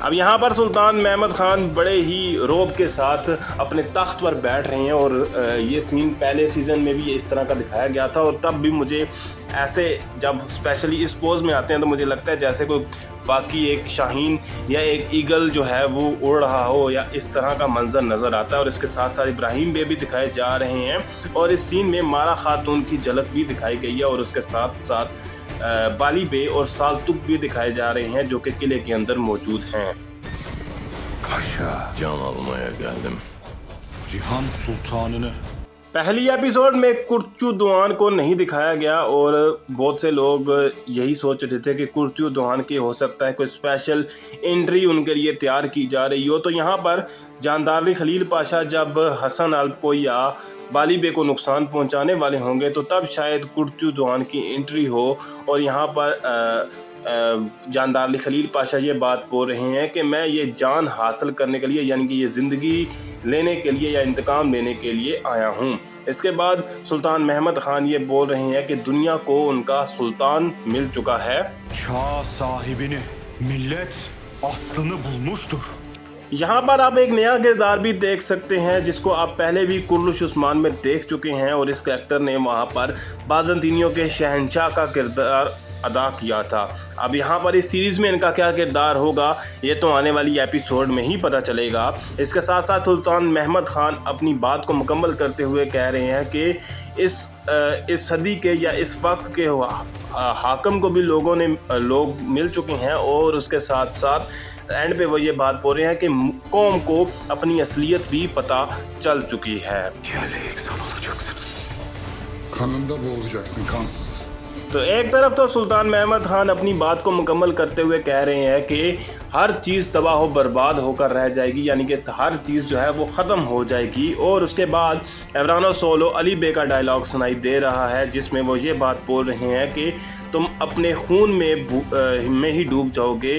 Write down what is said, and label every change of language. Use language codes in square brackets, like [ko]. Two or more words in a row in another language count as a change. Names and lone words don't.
[hi] अब यहाँ पर सुल्तान महमद खान बड़े ही रौब के साथ अपने तख्त पर बैठ रहे हैं और ये सीन पहले सीज़न में भी इस तरह का दिखाया गया था और तब भी मुझे ऐसे जब स्पेशली इस पोज में आते हैं तो मुझे लगता है जैसे कोई बाकी एक शाहीन या एक ईगल जो है वो उड़ रहा हो या इस तरह का मंजर नज़र आता है। और इसके साथ साथ इब्राहिम बे भी दिखाए जा रहे हैं और इस सीन में मारा खातून की झलक भी दिखाई गई है और उसके साथ साथ बाली बे और सालतुक भी दिखाए जा रहे हैं जो कि किले के अंदर मौजूद हैं। [tr] Can almaya geldim. Cihan Sultanını. [hi] पहली एपिसोड में कुर्चू दुआन को नहीं दिखाया गया और बहुत से लोग यही सोच रहे थे कि कुर्चू दुआन की हो सकता है कोई [en] special entry [hi] उनके लिए तैयार की जा रही हो। तो यहाँ पर जानदार खलील पाशा जब हसन अल्प को या बाली बे को नुकसान पहुँचाने वाले होंगे तो तब शायद कुर्चू दुआन की एंट्री हो। और यहाँ पर जानदार खलील पाशा ये बात बोल रहे हैं कि मैं ये जान हासिल करने के लिए यानी कि ये ज़िंदगी लेने के लिए या इंतकाम लेने के लिए आया हूँ। इसके बाद सुल्तान महमद खान ये बोल रहे हैं कि दुनिया को उनका सुल्तान मिल चुका है। [tr] Şah sahibini millet aslını bulmuştur. [hi] यहाँ पर आप एक नया किरदार भी देख सकते हैं जिसको आप पहले भी कुर्लुश उस्मान में देख चुके हैं और इस कैरेक्टर ने वहाँ पर बाज़ंतीनियों के शहंशाह का किरदार अदा किया था। अब यहाँ पर इस सीरीज़ में इनका क्या किरदार होगा ये तो आने वाली एपिसोड में ही पता चलेगा। इसके साथ साथ सुल्तान महमद खान अपनी बात को मुकम्मल करते हुए कह रहे हैं कि इस सदी के या इस वक्त के हाकम को भी लोग मिल चुके हैं और उसके साथ साथ एंड पे वो ये बात बोल रहे हैं कि कौम को अपनी असलियत भी पता चल चुकी है। [tr] Kanında boğulacaksın kansız. [hi] तो एक तरफ तो सुल्तान महमद खान अपनी बात को मुकम्मल करते हुए कह रहे हैं कि हर चीज़ तबाह हो बर्बाद होकर रह जाएगी यानी कि हर चीज़ जो है वो ख़त्म हो जाएगी। और उसके बाद एवरानो सोलो अली बे का डायलॉग सुनाई दे रहा है जिसमें वो ये बात बोल रहे हैं कि तुम अपने खून में ही डूब जाओगे।